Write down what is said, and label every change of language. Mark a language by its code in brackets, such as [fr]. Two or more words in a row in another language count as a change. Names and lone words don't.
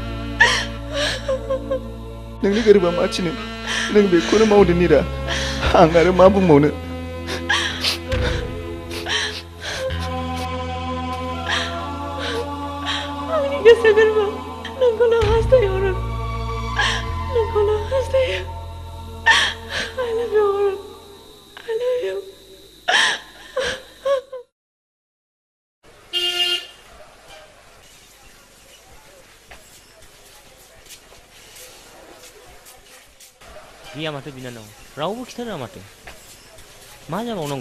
[brx] नोंनि गोरबोआ मा थिनो नों बेखौनो मावदो नीरा आं आरो मा बुंबावनो आंनि गोसो गोरबोआव नोंखौल' हास्थायो अरन नोंखौल' हास्थायो [en] I love you [brx] अरन [en] I love you [brx] गैया माथो बिनानाव रावबो खिथारोङा माथो मा जाबावनांगौ